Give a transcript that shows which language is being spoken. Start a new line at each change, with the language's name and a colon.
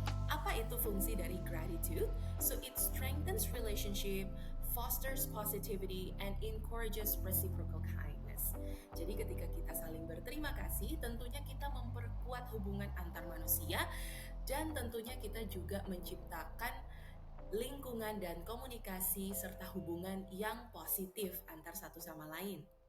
Indonesian: Apa itu fungsi dari gratitude?
English: So it strengthens relationship, fosters positivity, and encourages reciprocal kindness.
Indonesian: Jadi ketika kita saling berterima kasih, tentunya kita memperkuat hubungan antar manusia dan tentunya kita juga menciptakan lingkungan dan komunikasi serta hubungan yang positif antar satu sama lain.